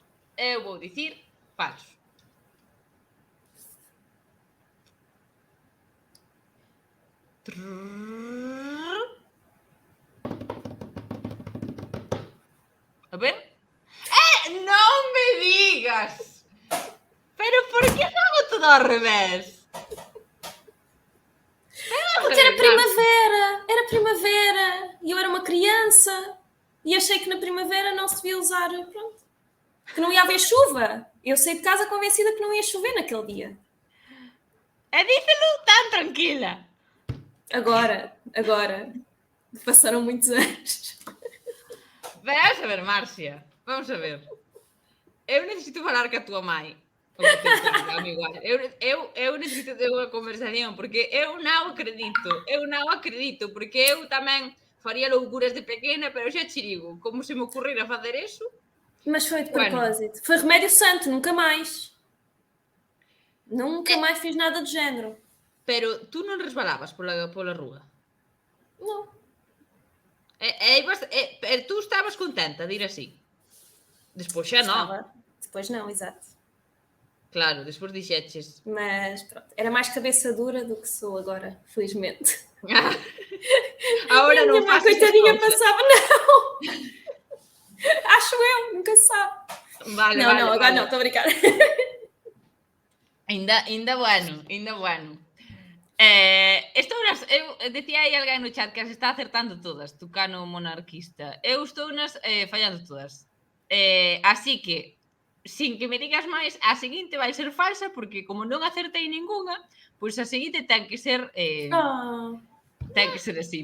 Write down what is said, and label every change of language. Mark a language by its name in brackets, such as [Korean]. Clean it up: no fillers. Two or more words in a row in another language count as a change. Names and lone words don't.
[Galician] Eu vou dicir falso. A ver? Non me digas! Pero por que fago todo ao revés? [Portuguese] Porque era primavera, e eu era uma criança, e achei que na primavera não se devia usar, pronto, que não ia haver chuva. Eu saí de casa convencida que não ia chover naquele dia. [Galician] E dícelo tan tranquila. [Portuguese] Agora. Passaram muitos anos. [Galician] Vamos a ver, Márcia. Vamos a ver. Eu necesito falar ca tua mãe. O que te diga, igual. Eu necesito ter unha conversación, porque eu non acredito, porque eu tamén faría loucuras de pequena, pero xa che digo, como se me ocurrira facer eso. [Portuguese] Mas foi de [Galician] Bueno. [Portuguese] propósito. Foi remédio santo, nunca mais. Nunca mais fiz nada do género. [Galician] Pero tú non resbalabas pola rúa? Non. E tú estabas contenta de ir así? Despois xa non. [Portuguese] Depois não, exato. [Galician] Claro, despois dixeches. [Portuguese] Mas pronto, era mais cabeça dura do que sou agora, felizmente. Agora não faço coitadinha passava, não. Acho eu, nunca se sabe. [Galician] Vale, [Portuguese] agora não, estou a brincar. [Galician] Ainda bueno. Eu decía aí alguén no chat que as está acertando todas, Tucano monarquista. Eu estou nas fallando todas. Así que, sin que me digas máis, a seguinte vai ser falsa, porque como non acertei ninguna, pois a seguinte ten que ser ten que ser así.